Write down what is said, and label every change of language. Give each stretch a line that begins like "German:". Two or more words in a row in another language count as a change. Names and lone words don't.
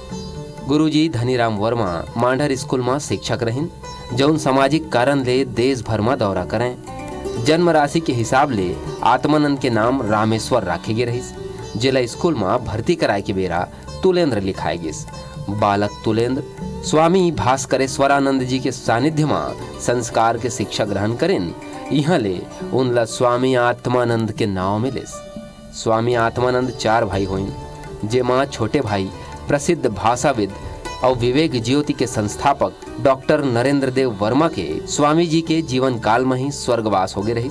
Chhattisgarhi: गुरुजी धनीराम वर्मा मांडर स्कूल में शिक्षक रहिन, जौन सामाजिक कारण ले देश भर में दौरा करें। जन्म राशि के हिसाब ले आत्मानंद के नाम रामेश्वर राखे गे रहीस। जिला स्कूल में भर्ती कराए के बेरा तुलेंद्र लिखाए गिस। बालक तुलेंद्र स्वामी भास्करेश्वरानंद जी के सानिध्य में संस्कार के शिक्षा ग्रहण करें। यहाँ ले उनला स्वामी आत्मानंद के नाव मिले। स्वामी आत्मानंद 4 भाई होइन, जेमा छोटे भाई प्रसिद्ध भाषाविद और विवेक ज्योति के संस्थापक डॉक्टर नरेंद्र देव वर्मा के स्वामी जी के जीवन काल में ही स्वर्गवास हो गए रही।